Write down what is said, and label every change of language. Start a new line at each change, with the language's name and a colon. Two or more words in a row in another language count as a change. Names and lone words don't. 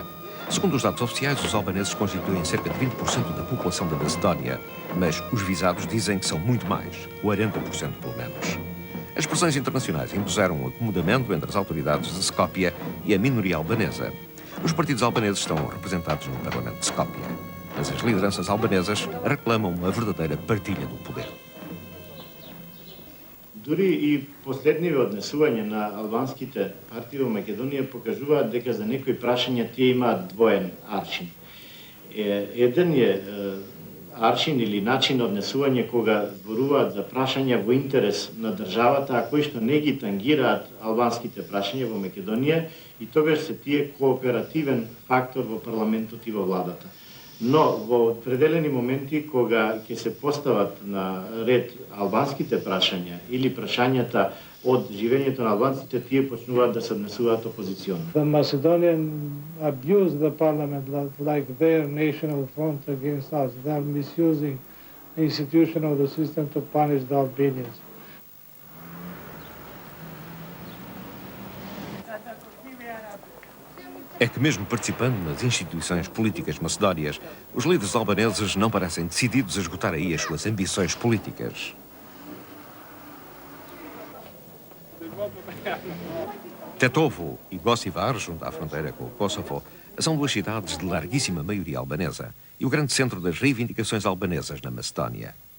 Portuguese: Segundo os dados oficiais, os albaneses constituem cerca de 20% da população da Macedónia, mas os visados dizem que são muito mais, 40% pelo menos. As pressões internacionais impuseram um acomodamento entre as autoridades de Skopje e a minoria albanesa. Os partidos albaneses estão representados no Parlamento de Skopje, mas as lideranças albanesas reclamam uma verdadeira partilha do poder.
Macedonian: Дури и последниве однесување на албанските партии во Македонија покажуваат дека за некои прашања тие имаат двоен аршин. Еден е аршин или начин однесување кога зборуваат за прашања во интерес на државата, а кои што не ги тангираат албанските прашања во Македонија, и тогаш се тие кооперативен фактор во парламентот и во владата. Но во определени моменти кога ќе се постават на ред албанските прашања или прашањата од живењето на албанците, тие почнуваат да се однесуваат опозиционно.
English: The Macedonians abuse the parliament like their national front against us. They are misusing the institution of the system to punish the Albanians.
Portuguese: É que mesmo participando nas instituições políticas macedónias, os líderes albaneses não parecem decididos a esgotar aí as suas ambições políticas. Tetovo e Gossivar, junto à fronteira com o Kosovo, são duas cidades de larguíssima maioria albanesa e o grande centro das reivindicações albanesas na Macedónia.